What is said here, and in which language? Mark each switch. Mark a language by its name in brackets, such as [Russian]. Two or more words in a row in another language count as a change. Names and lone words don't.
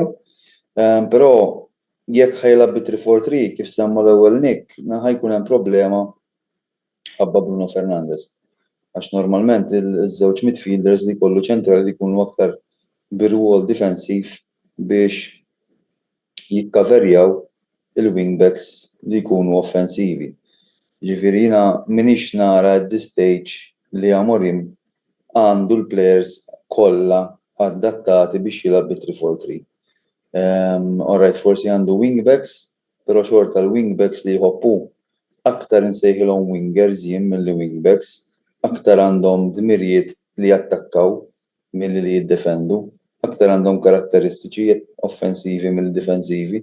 [Maltese] Però jekk ħajlab bi 3-4-3 kif semma l-ewwel Nick, ħajkun hemm problema ħabba Bruno Fernandes. Għax normalment iż-żewġ midfielders li jkollu ċentrali li jkunu aktar bir-rwol difensiv biex jikkaverjaw il-wingbacks li jkunu offensivi. Ġifieri jiena minix nara [English] at this stage [Maltese] li Amorim għandu l-players kollha adattati biex jilgħab bi 3-4-3. Alright, forsi għandu wingbacks, però xorta l-wingbacks li jħobbu aktar insejħilhom wingers jien milli wingbacks, aktar għandhom dmirijiet li jattakkaw milli li jiddefendu, aktar għandhom karatteristiċi offensivi mill-difensivi.